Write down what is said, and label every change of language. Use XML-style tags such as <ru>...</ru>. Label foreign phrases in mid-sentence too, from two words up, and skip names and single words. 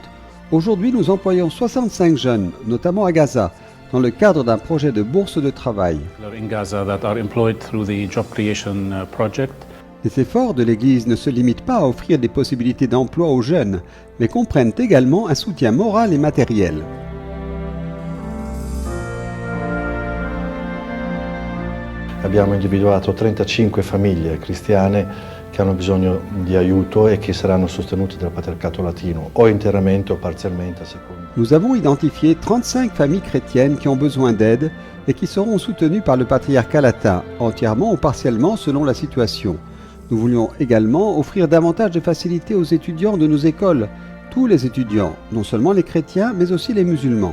<fr>Aujourd'hui, nous employons 65 jeunes, notamment à Gaza, dans le cadre d'un projet de bourse de travail. Les efforts de l'Église ne se limitent pas à offrir des possibilités d'emploi aux jeunes, mais comprennent également un soutien moral et matériel.</fr> <it>Abbiamo individuato 35 famiglie cristiane che hanno bisogno di aiuto e che saranno sostenute dal patriarcato latino, o interamente o parzialmente a seconda.</it> <fr>Nous avons identifié 35 familles chrétiennes qui ont besoin d'aide et qui seront soutenues par le patriarcat latin, entièrement ou partiellement selon la situation. Nous voulions également offrir davantage de facilités aux étudiants de nos écoles, tous les étudiants, non seulement les chrétiens, mais aussi les musulmans.</fr>